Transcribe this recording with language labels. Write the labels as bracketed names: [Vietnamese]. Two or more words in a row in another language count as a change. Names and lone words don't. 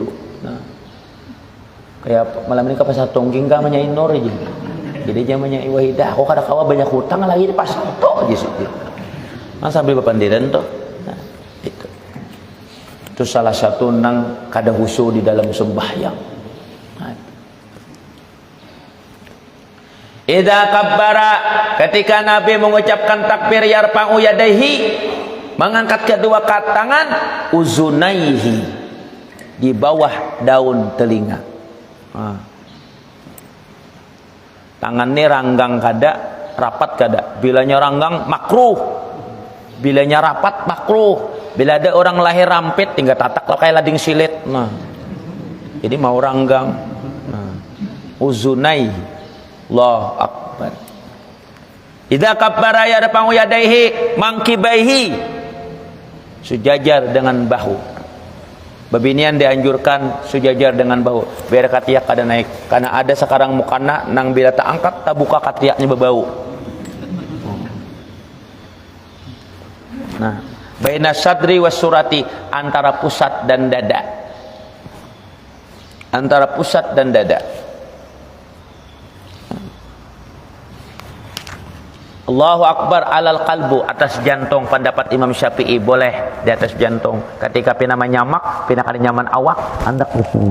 [Banjar] Nah, kayak malam ini kapas tongging gak menyain nur aja. Jadi dia menyain wahidah. Aku kada kawa banyak hutang lagi pas itu aja sih. Nah, sambil bepanderan tuh. Nah, itu salah satu nang kada khusyuk di dalam sembahyang. [Arabic] Idza kabbara, [Banjar] ketika Nabi mengucapkan takbir [Arabic] yarfa'u yadaihi, [Banjar] mengangkat kedua tangan, uzunaihi, di bawah daun telinga. Tangannya ranggang kada, rapat kada. Bilanya ranggang makruh, bilanya rapat makruh. Bila ada orang lahir rampit tinggal tatak lah kayak lading silet. Nah, jadi mau ranggang. Nah, uzunaihi, [Arabic] Allahu Akbar. Idza kabbara yarfa'u yadaihi mangkibaihi, [Banjar] sejajar dengan bahu. Babinian dianjurkan sejajar dengan bahu biar katiak kada naik, karena ada sekarang mukana nang bila tak angkat tak buka katiaknya berbau. Nah, [Arabic] baina sadri was surati, [Banjar] antara pusat dan dada, antara pusat dan dada. [Arabic] Allahu Akbar alal qalbu, [Banjar] atas jantung. Pendapat Imam Syafi'i boleh di atas jantung. Ketika pina menyamak, pina kada nyaman awak, hendak khusyuk.